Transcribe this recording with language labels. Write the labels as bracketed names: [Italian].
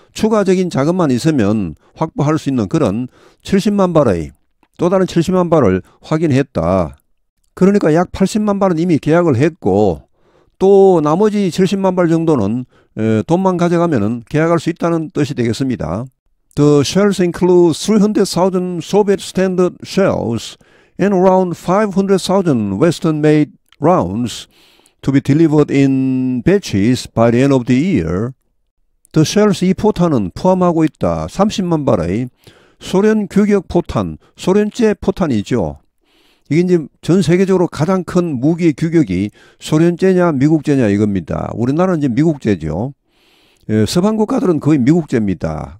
[Korean] 추가적인 자금만 있으면 확보할 수 있는 그런 70만 발의 또 다른 70만 발을 확인했다. 그러니까 약 80만 발은 이미 계약을 했고 또 나머지 70만 발 정도는 돈만 가져가면 계약할 수 있다는 뜻이 되겠습니다. [English] The shells include 300,000 Soviet standard shells and around 500,000 Western-made rounds to be delivered in batches by the end of the year. The shells, [Korean] 이 포탄은 포함하고 있다. 30만 발의 소련 규격 포탄, 소련제 포탄이죠. 이게 이제 전 세계적으로 가장 큰 무기 규격이 소련제냐 미국제냐 이겁니다. 우리나라는 이제 미국제죠. 서방 국가들은 거의 미국제입니다.